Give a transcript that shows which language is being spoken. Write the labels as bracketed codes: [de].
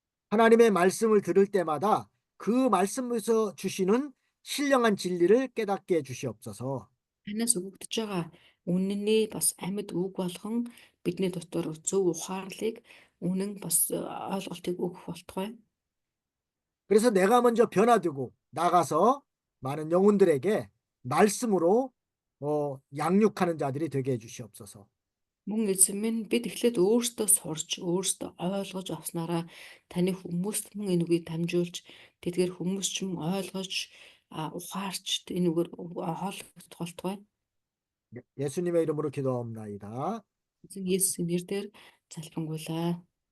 [ko] 하나님의 말씀을 들을 때마다 그 말씀에서 주시는 신령한 진리를 깨닫게 해 주시옵소서. [mn] Танаас өгөгдөж байгаа үнэний бас амьд үг болгон бидний дотор зөв ухаарлыг үнэн бас ойлголтыг өгөх болтугай. [ko] 그래서 내가 먼저 변화되고 나가서 많은 영혼들에게 말씀으로 양육하는 자들이 되게 해 주시옵소서. [mn] Мөн эзэн минь бид эхлээд өөрсдөө сурч, өөрсдөө ойлгож авснараа таны хүмүүст мөн энэ үгийг дамжуулж, тэдгээр хүмүүс ч мөн ойлгож, ухаарч энэ үгээр хооллогдох болтугай. [ko] 예수님의 이름으로 기도하옵나이다. [mn] Эзэн Есүсийн нэрээр залбирanгуйлаа.